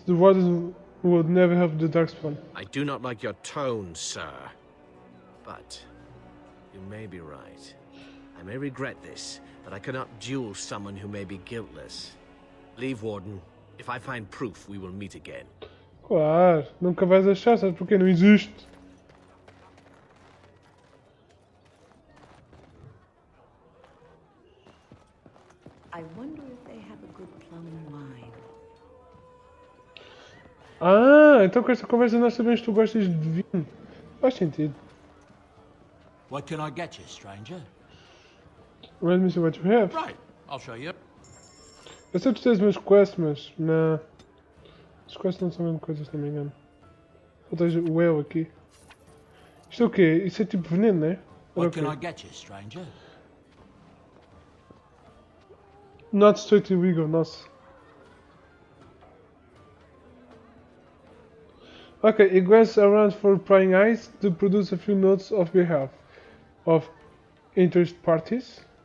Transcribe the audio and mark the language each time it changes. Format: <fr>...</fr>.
<en>The wardens would never have the Darkspawn. I do not like your tone, sir. But you may be right. I may regret this, but I cannot duel someone who may be guiltless. Leave, Warden. If I find proof, we will meet again.</en> <pt>Claro, nunca vais achar, sabes porque não existe.</pt> <en>I wonder if they have a good plum wine.</en> <pt>Ah, então com esta conversa nós sabemos que tu gostas de vinho. Faz sentido.</pt> <en>What can I get you, stranger? Let me see what you have. Right, I'll show you.</en> <pt>Eu sei que tu tens umas quests, mas não. As quests não são a mesma coisa, se não me engano. Só tens o El aqui. Isto é o quê? Isso é tipo veneno, não é?</pt> <en>What can I get you, stranger? Not straight illegal, nossa. Okay, he goes around for prying eyes to produce a few notes of behalf of interested parties.</en>